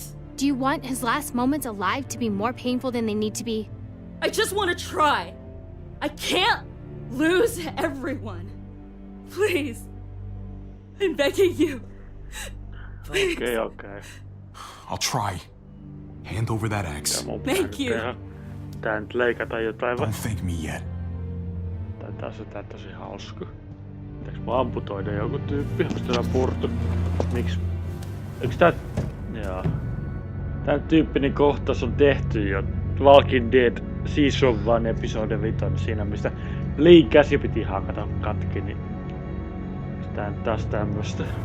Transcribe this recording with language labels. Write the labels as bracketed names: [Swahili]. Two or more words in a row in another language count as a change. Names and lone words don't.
[English] Do you want his last moments alive to be more painful than they need to be? I just want to try. I can't lose everyone. Please. I'm begging you. Please. Okay. I'll try. Hand over that axe. Thank you. [Finnish] Tää nyt leikata jotain vai? [English] Don't thank me yet. [Finnish] Tää on tosi hauska. Pitääks mä amputoida joku tyyppi? Onks täällä purtu? Miks? Eiks tää... Joo. Tän tyyppinen kohtaus on tehty jo Walking Dead [English] Season 1 episode 5 [Finnish] siinä mistä Lee käsi piti hakata katki, niin tää nyt taas tämmöstä.